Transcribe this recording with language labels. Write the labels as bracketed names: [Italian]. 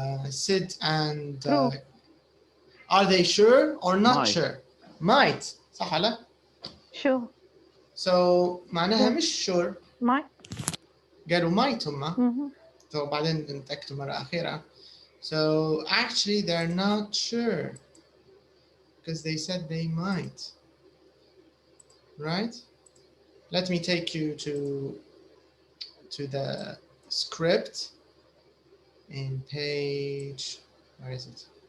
[English] Sid and are they sure or not sure? Might. [Arabic] صح ولا؟ [English] Sure. [Arabic] So معناها مش sure. [English] Might. [Arabic] قالوا might هم. So بعدين نتأكدوا مرة أخيرة. [English] So actually they're not sure because they said they might. Right? Let me take you to the script in page, where is it?